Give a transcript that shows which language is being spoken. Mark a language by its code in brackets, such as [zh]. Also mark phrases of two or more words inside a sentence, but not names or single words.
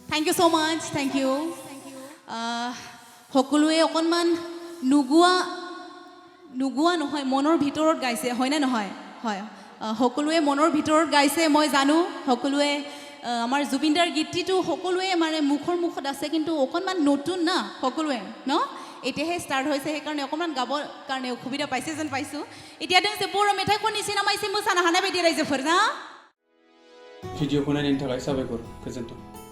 [en] you so much thank you [as] সকলোৱে অকণমান নুগুৱা নহয় মনৰ ভিতৰত গাইছে হয়নে নহয় হয় সকলোৱে মনৰ ভিতৰত গাইছে মই জানো সকলোৱে আমাৰ জুবিনদাৰ গীতটিটো সকলোৱে মানে মুখত আছে কিন্তু অকণমান নতুন না সকলোৱে ন এতিয়াহে ষ্টাৰ্ট হৈছে সেইকাৰণে অকণমান গাবৰ কাৰণে অসুবিধা পাইছে যেন পাইছোঁ এতিয়া [brx] दोंसे बर' मेथाइखौ निसिना माइसे मोसानो हानाय बायदि रायजोफोर ना भिडिअखौ नायनायनि थाखाय साबायखर गोजोन्थों